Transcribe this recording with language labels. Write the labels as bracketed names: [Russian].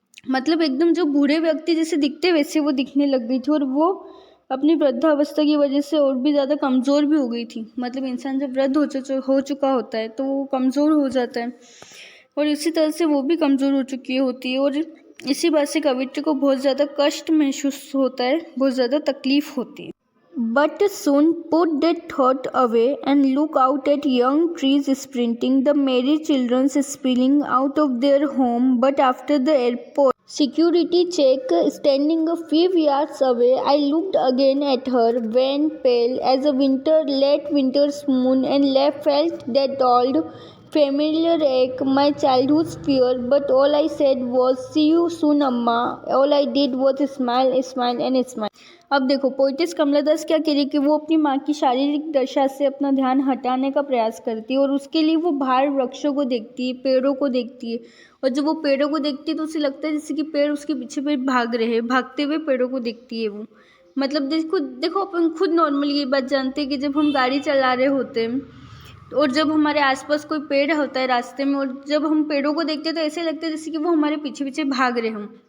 [Hindi] मतलब एकदम जो बूढ़े व्यक्ति जैसे दिखते वैसे वो दिखने लग गई थी और वो अपनी वृद्धावस्था की वजह से और भी ज़्यादा कमज़ोर भी हो गई थी। मतलब इंसान जब वृद्ध हो चुका होता है तो वो कमज़ोर हो जाता है और इसी तरह से वो भी कमज़ोर हो चुकी होती है। और इसी बात से कवित्री को बहुत ज़्यादा कष्ट महसूस होता है, बहुत ज़्यादा तकलीफ होती है। [English] But soon put that thought away and look out at young trees sprinting, the merry children spilling out of their home. But after the airport security check standing a few yards away, I looked again at her, wan, pale as a late winter's moon, and felt that old familiar ache, my childhood's fear. But all I said was, "See you soon, Amma." All I did was smile, smile, and smile. [Hindi] अब देखो poetess कमला दास क्या कह रही है कि वो अपनी माँ की शारीरिक दशा से अपना ध्यान हटाने का प्रयास करती है और उसके लिए वो बाहर वृक्षों को देखती है, पेड़ों को देखती है। और जब वो पेड़ों को देखती है तो उसे लगता है जैसे कि पेड़ उसके पीछे पे भाग रहे हैं, भागते हुए पेड़ों को देखती है वो। मतलब देखो अपन खुद नॉर्मली ये बात जानते हैं कि जब हम गाड़ी चला रहे होते हैं और जब हमारे आसपास कोई पेड़ होता है रास्ते में और जब हम पेड़ों को देखते हैं तो ऐसे लगता है जैसे कि वो हमारे पीछे पीछे भाग रहे हों।